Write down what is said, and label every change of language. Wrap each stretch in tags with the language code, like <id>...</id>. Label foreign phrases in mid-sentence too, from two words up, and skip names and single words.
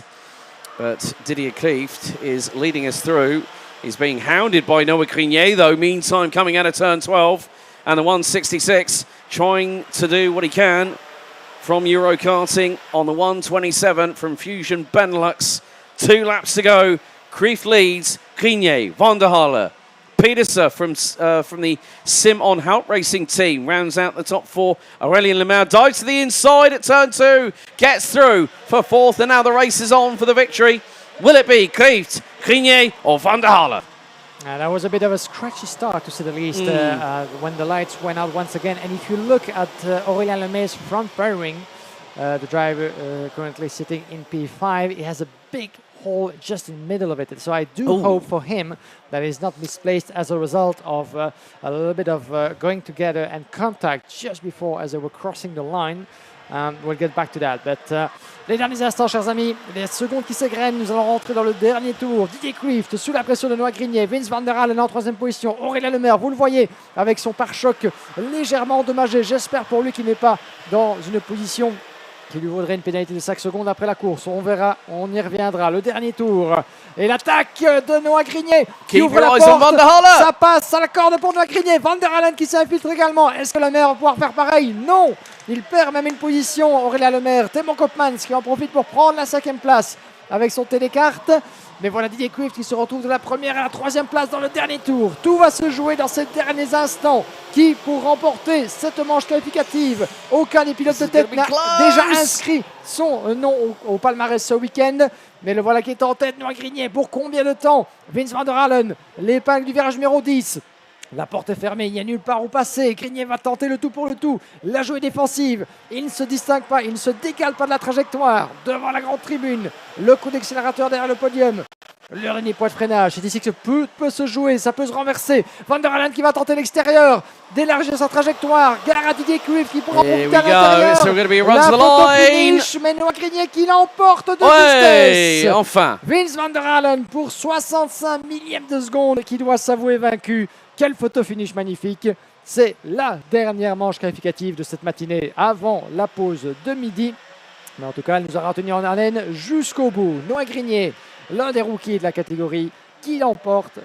<en>But Didier Klief is leading us through. He's being hounded by Noah Grenier, though, meantime, coming out of turn 12. And the 166 trying to do what he can from Euro Karting on the 127 from Fusion Benelux. 2 laps to go. Klief leads. Grenier, van der Halle, Peterson from the Sim on Hout Racing team rounds out the top 4. Aurélien Lemaire dives to the inside at turn 2, gets through for 4th, and now the race is on for the victory. Will it be Klieft, Grenier or Van der Halle? That was a bit of a scratchy start, to say the least, when the lights went out once again. And if you look at Aurélien Lemaire's front pairing, the driver currently sitting in P5, he has a big hole just in the middle of it. So I do hope for him that he's not misplaced as a result of a little bit of going together and contact just before as they were crossing the line. We'll get back to that.</en> <fr>But les derniers instants, chers amis, les secondes qui s'égrènent, nous allons rentrer dans le dernier tour. Didier Klieft sous la pression de Noah Grenier, Vince van der Halle en 3e position, Aurélien Lemaire, vous le voyez, avec son pare-choc légèrement endommagé. J'espère pour lui qu'il n'est pas dans une position qui lui vaudrait une pénalité de 5 secondes après la course. On verra, on y reviendra. Le dernier tour. Et l'attaque de Noah Grenier qui ouvre la porte. Ça passe à la corde pour Noah Grenier. Van der Halle qui s'infiltre également. Est-ce que Lemaire va pouvoir faire pareil? Non. Il perd même une position. Aurélien Lemaire, Timo Koopmans qui en profite pour prendre la 5e place avec son télécarte. Mais voilà Didier Klieft qui se retrouve de la 1re à la 3e place dans le dernier tour. Tout va se jouer dans ces derniers instants. Qui pour remporter cette manche qualificative? Aucun des pilotes de tête n'a déjà inscrit son nom au palmarès ce week-end. Mais le voilà qui est en tête, Noah Grenier. Pour combien de temps? Vince van der Halle, l'épingle du virage numéro 10. La porte est fermée, il n'y a nulle part où passer. Grenier va tenter le tout pour le tout. La jouée défensive, il ne se distingue pas, il ne se décale pas de la trajectoire. Devant la grande tribune, le coup d'accélérateur derrière le podium. Le dernier point de freinage, c'est ici que peut se jouer, ça peut se renverser. Van der Halle qui va tenter l'extérieur, d'élargir sa trajectoire. Gare à Didier Klieft qui pourra monter à l'intérieur. La photo finish, mais Noah Grenier qui l'emporte de justesse. Enfin. Vince van der Halle pour 65 millièmes de seconde qui doit s'avouer vaincu. Quelle photo finish magnifique. C'est la dernière manche qualificative de cette matinée avant la pause de midi. Mais en tout cas, elle nous aura tenu en haleine jusqu'au bout. Noah Grenier, l'un des rookies de la catégorie, qui l'emporte.</fr>